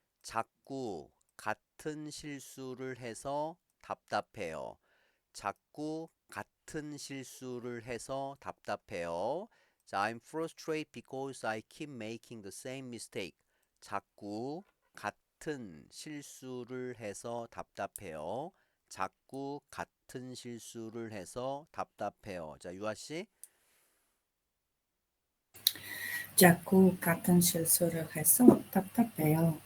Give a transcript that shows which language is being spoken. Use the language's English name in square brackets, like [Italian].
[Korean] 자꾸 같은 실수를 해서 답답해요. 자꾸 같은 실수를 해서 답답해요. [English] 자, I'm frustrated because I keep making the same mistake. [Korean] 자꾸 같은 실수를 해서 답답해요. 자꾸 같은 실수를 해서 답답해요. 자, 유아 씨. 자꾸 같은 실수를 해서 답답해요.